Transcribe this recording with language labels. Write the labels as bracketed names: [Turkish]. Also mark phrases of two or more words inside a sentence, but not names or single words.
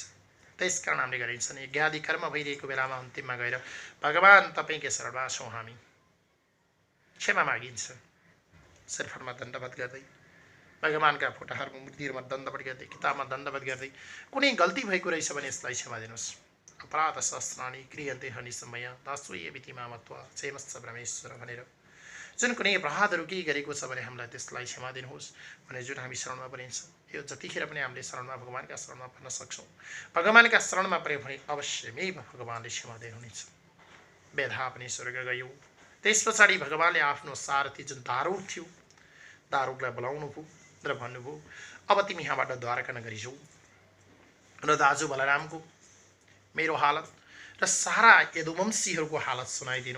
[Nepali] त्यसकारण हामीले गरिन्छ नि, ज्ञादी कर्म भइरहेको बेलामा अन्तिममा गएर भगवान तपाईँकै शरणमा छौँ हामी, क्षमा मागिन्छ। शिरफरमा दण्डवत गर्दै, भगवानका फोटाहरूमा मूर्तिहरूमा दण्डवत गर्दै, किताबमा दण्डवत गर्दै, कुनै गल्ती भएको रहेछ भने यसलाई क्षमा दिनुहोस्। [Sanskrit] अपराध सहस्राणि क्रियन्ते हनिसमय दासुय विधिमा मत्वा क्षेमस्स परमेश्वर [Nepali] भनेर जुन कुनै अपराधहरू केही गरेको छ भने हामीलाई त्यसलाई क्षमा दिनुहोस् भने जुन हामी शरणमा परिन्छ, यो जतिखेर पनि हामीले शरणमा भगवानका शरणमा पर्न सक्छौँ। भगवानका शरणमा पऱ्यो भने अवश्य नै भगवानले क्षमा दिनुहुन्छ। बेधा पनि स्वर्ग गयो। त्यस पछाडि भगवानले आफ्नो सारथी जुन दारुक थियो, दारुकलाई बोलाउनु भयो र भन्नुभयो, अब तिमी यहाँबाट द्वारका नगरी जाऊ र दाजु बलरामको मेरो हालत र सारा यदुवंशीहरूको हालत सुनाइदिनु।